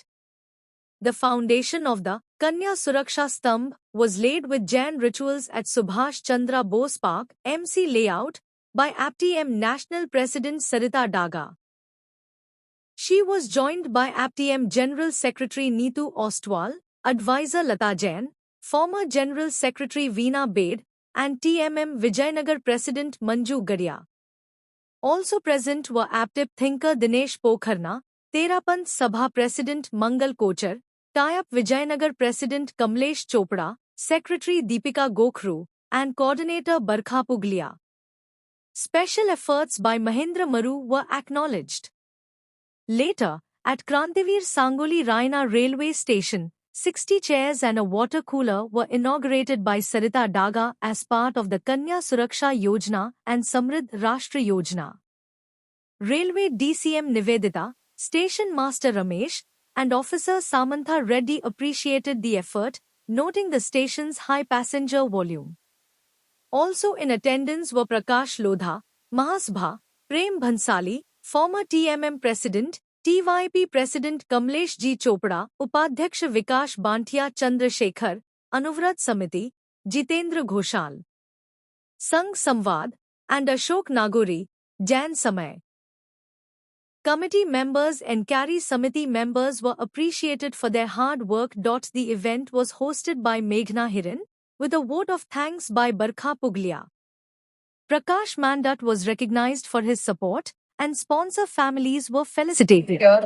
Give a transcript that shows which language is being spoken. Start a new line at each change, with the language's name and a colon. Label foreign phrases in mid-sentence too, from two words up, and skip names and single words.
English: The foundation of the Kanya Suraksha Stambh was laid with Jain rituals at Subhash Chandra Bose Park, MC Layout, by APTM National President Sarita Daga. She was joined by APTM General Secretary Neetu Ostwal, Advisor Lata Jain, former General Secretary Veena Bed, and TMM Vijayanagar President Manju Gadia. Also present were APTIP thinker Dinesh Pokharna, Terapanth Sabha President Mangal Kochar, TIAP Vijayanagar President Kamlesh Chopra, Secretary Deepika Gokhru, and Coordinator Barkha Puglia. Special efforts by Mahendra Maru were acknowledged. Later, at Krantivir Sangoli Raina railway station, 60 chairs and a water cooler were inaugurated by Sarita Daga as part of the Kanya Suraksha Yojana and Samriddh Rashtra Yojana. Railway DCM Nivedita, Station Master Ramesh, and Officer Samantha Reddy appreciated the effort, noting the station's high passenger volume. Also in attendance were Prakash Lodha, Mahasbha, Prem Bhansali, former TMM President, TYP President Kamlesh G. Chopra, Upadhyaksha Vikash Bantia Chandrasekhar, Anuvrat Samiti, Jitendra Ghoshal, Sangh Samvad, and Ashok Nagori, Jain Samay. Committee members and Kari Samiti members were appreciated for their hard work. The event was hosted by Meghna Hiran, with a vote of thanks by Barkha Puglia. Prakash Mandat was recognized for his support, and sponsor families were felicitated.